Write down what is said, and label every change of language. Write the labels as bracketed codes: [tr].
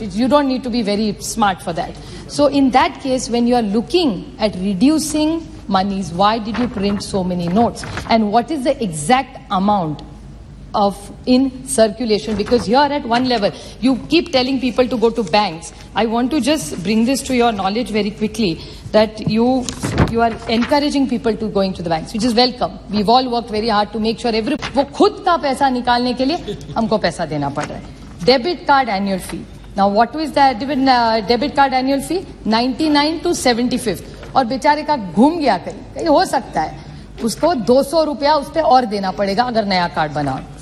[en] You don't need to be very smart for that. So in that case, when you are looking at reducing monies, why did you print so many notes? And what is the exact amount of in circulation? Because here at one level, you keep telling people to go to banks. I want to just bring this to your knowledge very quickly, that you are encouraging people to going to the banks, which is welcome. We've all worked very hard to make sure [hi] वो खुद का पैसा निकालने के लिए हमको पैसा देना पड़ रहा है. [en] Debit card annual fee. Now what is that debit card annual fee? 99 to 75th. [hi] और बेचारे का घूम गया कहीं हो सकता है, उसको 200 रुपया उस पर और देना पड़ेगा अगर नया कार्ड बनाओ.